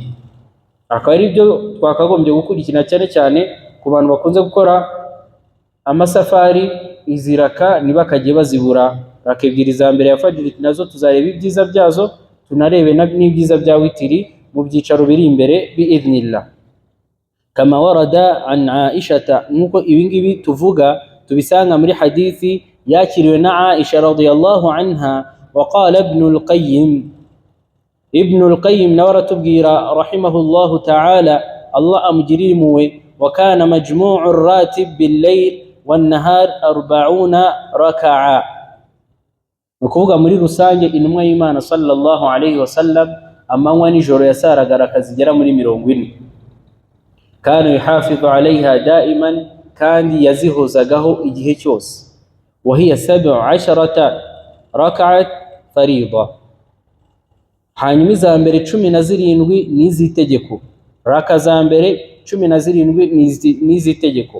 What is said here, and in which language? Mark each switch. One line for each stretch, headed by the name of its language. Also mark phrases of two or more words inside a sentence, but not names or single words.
Kinyarwanda: Akaba ari byo twakagombye gukurikira cyane cyane ku bantu bakunze gukora amasafari, iziraka ntibakajye bazibura. Raka ebyiri za mbere ya fajiri nazo tuzareba ibyiza byazo, tunarebe n'ibyiza bya witiri mu byicaro biri imbere bi'idhnillah.
Arabic: كما ورد عن عائشة,
Kinyarwanda: nuko ibingibi tuvuga tubisanga muri hadithi yakiriwe na Aisha
Arabic: رضي الله عنها. وقال ابن القيم
Kinyarwanda: nawaratubwira
Arabic: رحمه الله تعالى,
Kinyarwanda: Allah amujirimuwe,
Arabic: وكان مجموع الراتب بالليل والنهار 40 ركعة,
Kinyarwanda: nukuvuga muri rusange intumwa y'Imana
Arabic: صلى الله عليه وسلم
Kinyarwanda: amanywa n'ijoro yasaraga raka zigera muri 40.
Arabic: كان يحافظ عليها دائما,
Kinyarwanda: kandi yazihozagaho igihe cyose.
Arabic: وهي 17 ركعات فريضة,
Kinyarwanda: hanyuma iza mbere 17 ni iz'itegeko, raka za mbere 17 ni iz'itegeko.